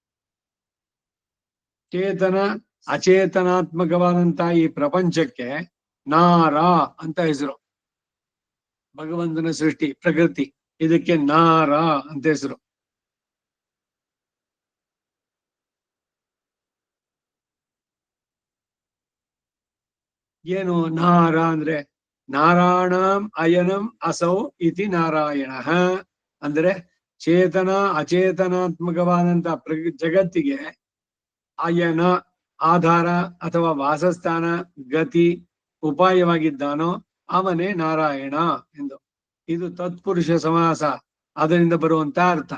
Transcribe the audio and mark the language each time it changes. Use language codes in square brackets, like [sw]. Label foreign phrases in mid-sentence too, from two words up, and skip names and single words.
[kn] ಚೇತನ ಅಚೇತನಾತ್ಮಕವಾದಂತಹ ಈ ಪ್ರಪಂಚಕ್ಕೆ ನಾರ ಅಂತ ಹೆಸರು. ಭಗವಂತನ ಸೃಷ್ಟಿ, ಪ್ರಕೃತಿ, ಇದಕ್ಕೆ ನಾರ ಅಂತ ಹೆಸರು. ಏನು ನಾರ ಅಂದ್ರೆ [sa] ನಾರಾಯಣಂ ಅಯನಂ ಅಸೌ ಇತಿ [kn] ನಾರಾಯಣ ಅಂದ್ರೆ ಚೇತನ ಅಚೇತನಾತ್ಮಕವಾದಂತಹ ಜಗತ್ತಿಗೆ ಅಯನ ಆಧಾರ ಅಥವಾ ವಾಸಸ್ಥಾನ, ಗತಿ, ಉಪಾಯವಾಗಿದ್ದಾನೋ ಅವನೇ ನಾರಾಯಣ ಎಂದು. ಇದು ತತ್ಪುರುಷ ಸಮಾಸ, ಅದರಿಂದ ಬರುವಂತ ಅರ್ಥ.